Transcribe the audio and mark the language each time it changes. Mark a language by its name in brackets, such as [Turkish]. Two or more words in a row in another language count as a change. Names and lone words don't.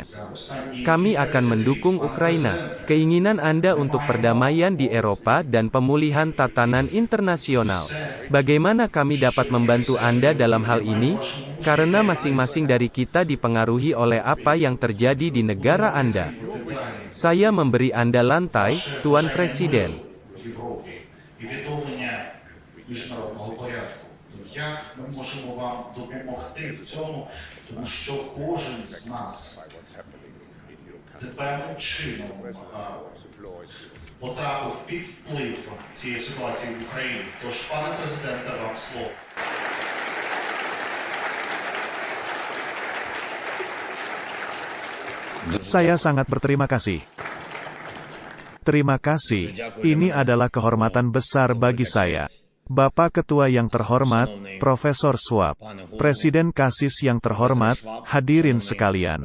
[Indonesian] Kami akan mendukung Ukraina. Keinginan Anda untuk perdamaian di Eropa dan pemulihan tatanan internasional. Bagaimana kami dapat membantu Anda dalam hal ini? Karena masing-masing dari kita dipengaruhi oleh apa yang terjadi di negara Anda. Saya memberi Anda lantai, Tuan Presiden. [Ukrainian] І відновлення міжнародного порядку. Як ми можемо вам допомогти в цьому, тому що кожен з нас певним чином потрапив під вплив цієї ситуації в Україні. Тож, пане президенте, вам слово. [Indonesian] Saya sangat berterima kasih. Terima kasih, ini adalah kehormatan besar bagi saya. Bapak Ketua yang terhormat, Profesor Schwab, Presiden Kasis yang terhormat, hadirin sekalian.